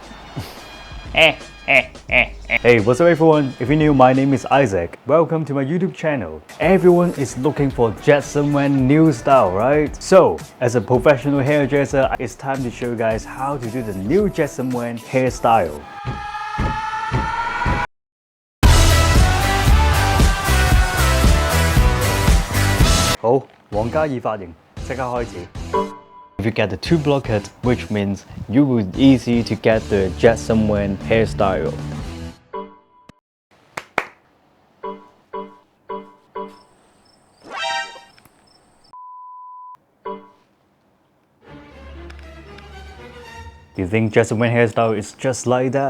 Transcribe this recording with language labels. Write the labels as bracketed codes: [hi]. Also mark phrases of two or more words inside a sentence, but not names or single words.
[en] Hey, what's up everyone? If you're new, my name is Isaac. Welcome to my YouTube channel. Everyone is looking for Jacksonwang new style, right? So, as a professional hairdresser, it's time to show you guys how to do the new Jacksonwang hairstyle. [yue] 好，王嘉爾髮型，即刻開始。 [en] If you get the 2-block cut, which means you will easy to get the Jacksonwang hairstyle. You think Jacksonwang hairstyle is just like that?